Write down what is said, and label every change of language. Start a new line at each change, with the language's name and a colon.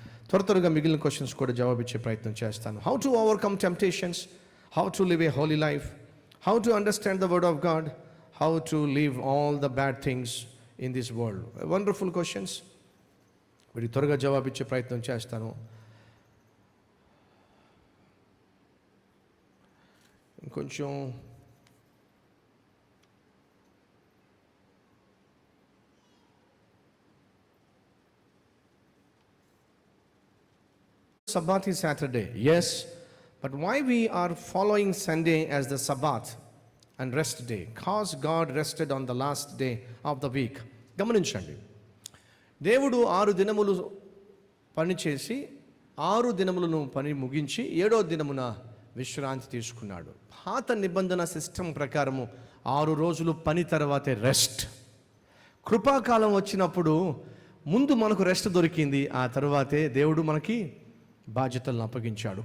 Telugu: త్వరగా మిగిలిన క్వశ్చన్స్ కూడా జవాబిచ్చే ప్రయత్నం చేస్తాను.
English: How to overcome temptations, how to live a holy life, how to understand the word of God, how to leave all the bad things in this world. Wonderful questions.
Telugu: వీటికి త్వరగా జవాబిచ్చే ప్రయత్నం చేస్తాను.
English: ఇంకొంచెం Sabbath is Saturday, yes, but why we are following Sunday as the Sabbath and rest day? Cause God rested on the last day of the week.
Telugu: గమనించండి, దేవుడు 6 దినములు పని చేసి 6 దినములను పని ముగించి 7వ దినమున విశ్రాంతి తీసుకున్నాడు. పాత నిబంధన సిస్టమ్ ప్రకారము 6 రోజులు పని తర్వాతే రెస్ట్. కృపాకాలం వచ్చినప్పుడు ముందు మనకు రెస్ట్ దొరికింది, ఆ తర్వాతే దేవుడు మనకి బాధ్యతలను అప్పగించాడు.